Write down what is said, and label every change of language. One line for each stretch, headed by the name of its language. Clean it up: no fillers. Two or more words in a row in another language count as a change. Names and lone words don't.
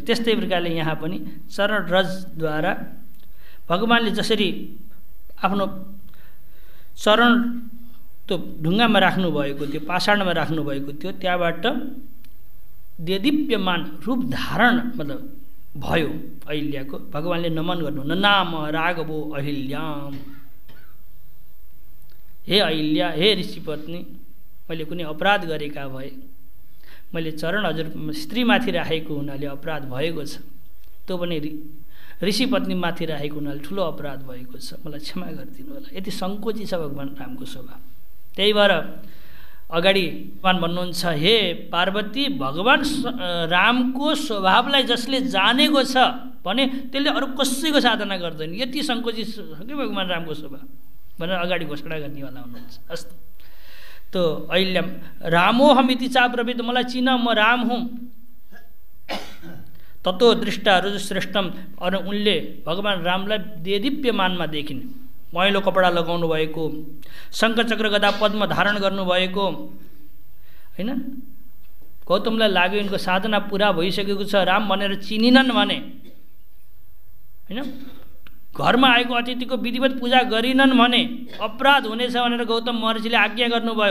Nepali: त्यस्तै प्रकारले यहाँ पनि चरण रजद्वारा भगवानले जसरी आफ्नो चरण त्यो ढुङ्गामा राख्नुभएको थियो, पाषाणमा राख्नुभएको थियो, त्यहाँबाट देदीप्यमान रूप धारण मतलब भयो अहिल्याको। भगवानले नमन गर्नु,
Sanskrit: ननाम राघवो अहिल्याम,
Nepali: हे अहिल्या, हे ऋषिपत्नी, मैले कुनै अपराध गरेका भए, मैले चरण हजुर स्त्रीमाथि राखेको हुनाले अपराध भएको छ, त्यो पनि ऋषिपत्नीमाथि राखेको हुनाले ठुलो अपराध भएको छ, मलाई क्षमा गरिदिनु होला। यति सङ्कोची छ भगवान रामको स्वभाव। त्यही भएर अगाडि भगवान भन्नुहुन्छ, हे पार्वती, भगवान रामको स्वभावलाई जसले जानेको छ भने त्यसले अरू कसैको साधना गर्दैन, यति सङ्कोची छ कि भगवान रामको स्वभाव भनेर अगाडि घोषणा गर्नेवाला हुनुहुन्छ।
Sanskrit: हस्त त्यो अहिल्याम रामोहमिति चाब्रवीत,
Nepali: मलाई चिन, म राम हुँ।
Sanskrit: ततो दृष्टा रुजुश्रेष्ठम,
Nepali: अनि उनले भगवान रामलाई देदीप्यमानमा देखिन्, महेलो कपडा लगाउनु भएको, शङ्खचक्र गदा पद्म धारण गर्नुभएको होइन। गौतमलाई लाग्यो यिनको साधना पुरा भइसकेको छ, राम भनेर चिनिनन् भने होइन, घरमा आएको अतिथिको विधिवत पूजा गरिनन् भने अपराध हुनेछ भनेर गौतम महर्षिले आज्ञा गर्नुभयो।